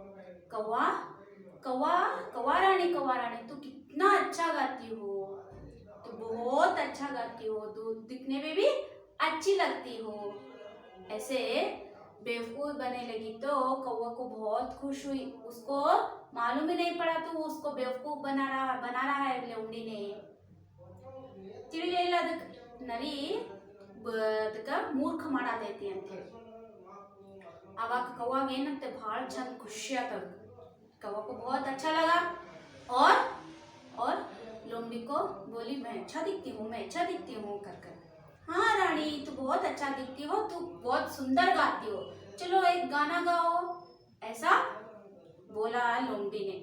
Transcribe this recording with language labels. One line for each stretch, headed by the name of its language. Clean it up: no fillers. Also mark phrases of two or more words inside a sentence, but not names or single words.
Hindi: कौवा रानी तू कितना अच्छा गाती हो, तू बहुत अच्छा गाती हो, तू दिखने में भी अच्छी लगती हो। ऐसे बेवकूफ बनने लगी तो कौवा को बहुत खुश हुई। उसको मालूम ही नहीं पड़ा तो उसको बेवकूफ बना रहा है लोमड़ी ने।
Kannada: ತಿಳಿಲಿಲ್ಲ ನರಿ ಅದಕ್ಕೆ ಮೂರ್ಖ ಮಾಡತೈತಿ ಅಂತ ಹೇಳಿ ಅವಾಗ ಕವ್ವಾಗ ಏನಂತೆ ಭಾಳ ಚಂದ ಖುಷಿ ಆತದ।
Hindi: कौवा को बहुत अच्छा लगा और लोमड़ी को बोली मैं अच्छा दिखती हूँ कर। हाँ रानी तू बहुत अच्छा दिखती हो, तू बहुत सुंदर गाती हो, चलो एक गाना गाओ, ऐसा बोला लोमड़ी ने।